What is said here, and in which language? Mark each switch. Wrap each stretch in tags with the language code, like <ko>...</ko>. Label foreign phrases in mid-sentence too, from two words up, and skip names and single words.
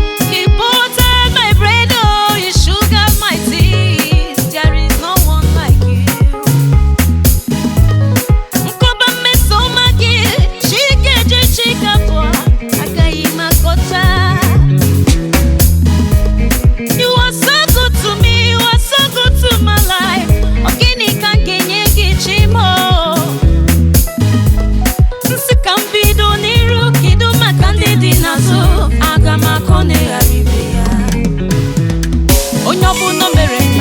<en>He buttered my bread, oh, he sugared my tea. There is no one like you.</en> <ig>Kọba mmeso ọma gị, chi ga-eji chi ga-abọ, agaghị m akọcha.</ig> <en>You are so good to me, you are so good to my life.</en> <ig>Ọ gịnị ka m ga-enye gị, chi m o? Nsị ka m bido n'iru, kedu maka ndị dị n'azụ? Aga m akọ na ịghara ibe ya. Onye ọbụla mere</ig>